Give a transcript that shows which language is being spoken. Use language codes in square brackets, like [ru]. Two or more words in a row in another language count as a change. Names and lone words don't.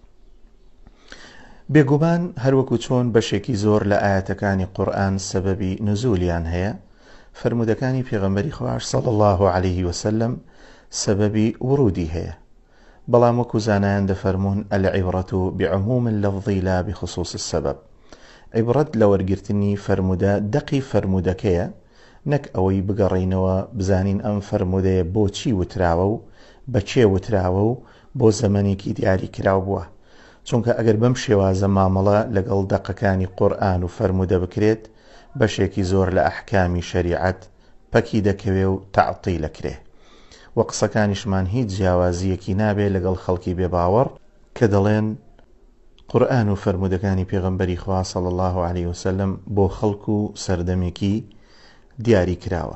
[ckb] بێگومان هەروەکو چۆن بەشێکی زۆر لە ئاەتەکانی قورئان سەبەبی نزولیان هەیە، فرمودەکانی پێغەمبەری خواش [ar] صلی الله عليه وسلم [ckb] سەبەبی ورودی هەیە. بەڵام وەکو زانایان دەفەرمون: [ar] العیبرەت بعموم اللفظ لا بخصوص السبب. [ckb] عیبرەت لە وەرگرتنی فرمودە دەقی فرمودەکەیە، نەک ئەوەی بگەڕینەوە بزانین ئەم فرمودەیە بۆچی وتراوە و بەچێ وتراوە و بۆ زەمانێکی دیاری کراو بووە. چونکە ئەگەر بەم شێوازە مامەڵە لەگەڵ دەقەکانی قورئان و فرمودە بکرێت، بەشێکی زۆر لە ئەحکامی شەریعەت پەکی دەکەوێ و تەعتیل ئەکرێ، و قسەکانیشمان هیچ جیاوازیەکی نابێ لەگەڵ خەڵکی بێباوەڕ کە دەڵێن قورئان و فرمودەکانی پێغەمبەری خوا [ar] صلی الله عليه وسلم [ckb] بۆ خەڵک و سەردەمێکی دیاری کراوە.